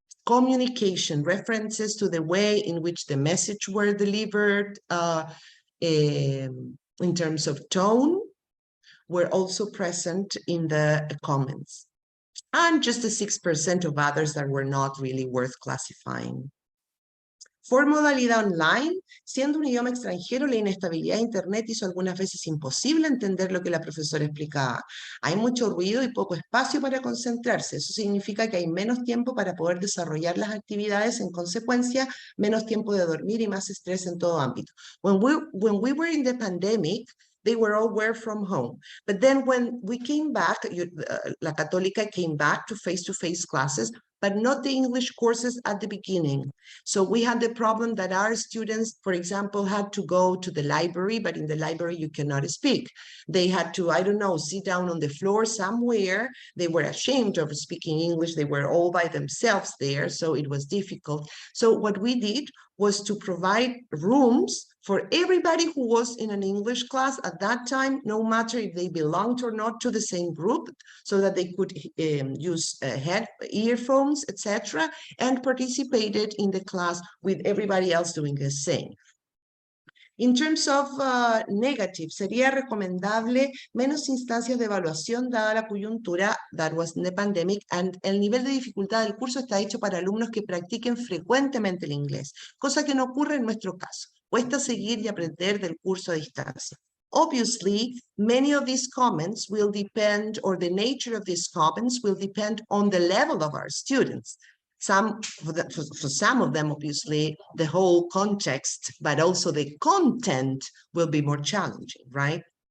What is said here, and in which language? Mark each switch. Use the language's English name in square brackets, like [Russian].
[English] Communication, references to the way in which the message were delivered in terms of tone were also present in the comments. And just the 6% of others that were not really worth classifying. [Spanish] For modalidad online, siendo un idioma extranjero, la inestabilidad de Internet hizo algunas veces imposible entender lo que la profesora explicaba. Hay mucho ruido y poco espacio para concentrarse. Eso significa que hay menos tiempo para poder desarrollar las actividades, en consecuencia, menos tiempo de dormir y más estrés en todo ámbito. [English] When we were in the pandemic, they were all work from home. But then when we came back, La Católica came back to face-to-face classes, but not the English courses at the beginning. So we had the problem that our students, for example, had to go to the library, but in the library you cannot speak. They had to, I don't know, sit down on the floor somewhere. They were ashamed of speaking English. They were all by themselves there, so it was difficult. So what we did was to provide rooms for everybody who was in an English class at that time, no matter if they belonged or not to the same group, so that they could use earphones, etc., and participated in the class with everybody else doing the same. In terms of negative, [Spanish] sería recomendable menos instancias de evaluación dada la coyuntura, [English] that was in the pandemic, and [Spanish] el nivel de dificultad del curso está hecho para alumnos que practiquen frecuentemente el inglés, cosa que no ocurre en nuestro caso. Cuesta seguir y aprender del curso a distancia. [English] Obviously, many of these comments will depend, or the nature of these comments will depend on the level of our students. For some of them, obviously, the whole context, but also the content will be more challenging, right?